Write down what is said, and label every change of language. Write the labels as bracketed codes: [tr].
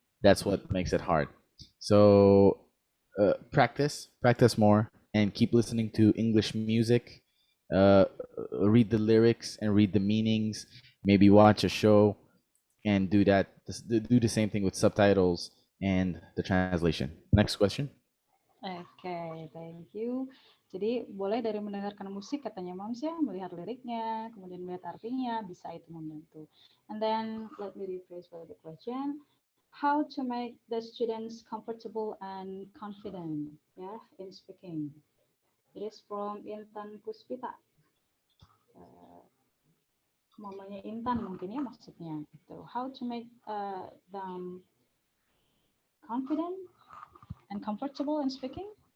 [en] That's what makes it hard. So practice more, and keep listening to English music. Read the lyrics and read the meanings. Maybe watch a show and do that. Do the same thing with subtitles and the translation. Next question. Oke, thank you. [id] Jadi boleh dari mendengarkan musik katanya Moms ya, melihat liriknya, kemudian melihat artinya, bisa itu membantu. [en] And then let me rephrase for the question. How to make the students comfortable and confident, yeah, in speaking. It is from Intan Puspita. [id] Mamanya Intan mungkin ya maksudnya. Gitu. [en] How to make them confident and comfortable in speaking?